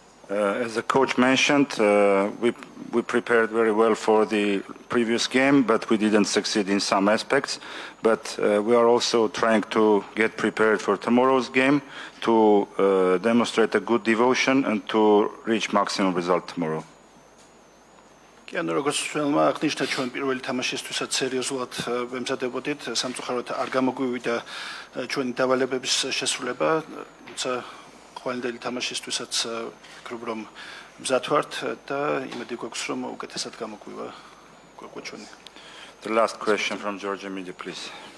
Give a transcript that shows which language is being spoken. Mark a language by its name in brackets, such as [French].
[English] As the coach mentioned, we prepared very well for the previous game, but we didn't succeed in some aspects. But we are also trying to get prepared for tomorrow's game to demonstrate a good devotion and to reach maximum result tomorrow. [Georgian] Կան როგორც ցույցում აღნიშნა ჩვენ პირველი თამაშისთვისაც სერიოზულად ვემზადებოდით, სამწუხაროდ არ გამოგვივიდა ჩვენი დავალებების შესრულება, თუმცა ხვალინდელი თამაშისთვისაც ვფიქრობ რომ მზად ვართ და იმედი გვაქვს რომ უკეთესად გამოგვივა ჩვენი. [English] The last question from Georgia Media, please.